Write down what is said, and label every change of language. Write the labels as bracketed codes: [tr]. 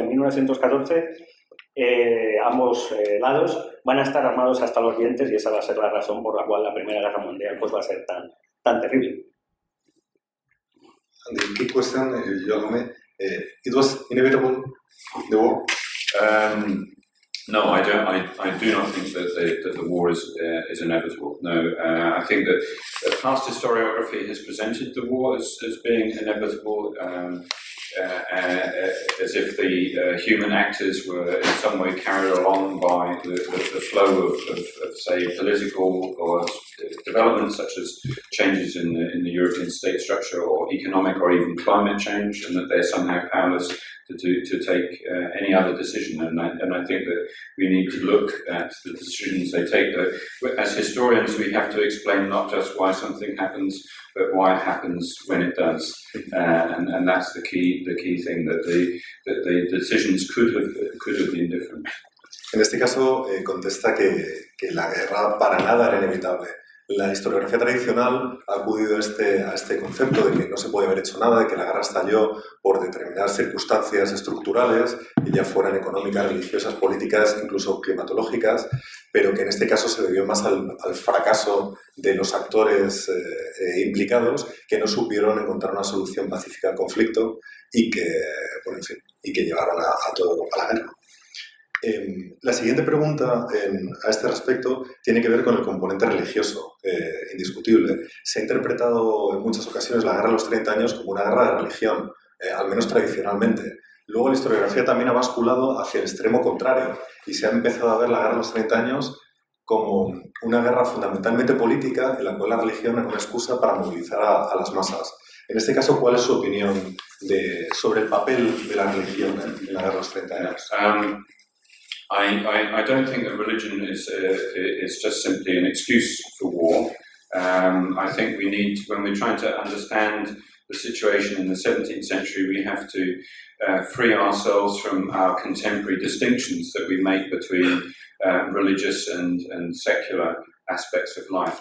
[es] En 1914 ambos lados van a estar armados hasta los dientes, y esa va a ser la razón por la cual la Primera Guerra Mundial pues va a ser tan terrible. [en] And the key question, it was inevitable, the war? No, I do not think that the war is inevitable. No, I think that past historiography has presented the war as being inevitable, as if the human actors were in some way carried along by the flow of say, political or developments such as changes in the European state structure or economic or even climate change, and that they're somehow powerless to take any other decision. And I think that we need to look at the decisions they take. As historians, we have to explain not just why something happens, but why it happens when it does. And that's the key thing, that the decisions could have been different. [es] En este caso, contesta que la guerra para nada era inevitable. La historiografía tradicional ha acudido a este concepto de que no se puede haber hecho nada, de que la guerra estalló por determinadas circunstancias estructurales, ya fueran económicas, religiosas, políticas, incluso climatológicas, pero que en este caso se debió más al fracaso de los actores implicados, que no supieron encontrar una solución pacífica al conflicto y que llevaron a toda Europa a la guerra. La siguiente pregunta a este respecto tiene que ver con el componente religioso, indiscutible. Se ha interpretado en muchas ocasiones la guerra de los 30 años como una guerra de religión, al menos tradicionalmente. Luego la historiografía también ha basculado hacia el extremo contrario y se ha empezado a ver la guerra de los 30 años como una guerra fundamentalmente política en la cual la religión era una excusa para movilizar a las masas. En este caso, ¿cuál es su opinión sobre el papel de la religión en la guerra de los 30 años? [en] I don't think that religion is just simply an excuse for war. I think we need, when we're trying to understand the situation in the 17th century, we have to free ourselves from our contemporary distinctions that we make between religious and secular aspects of life.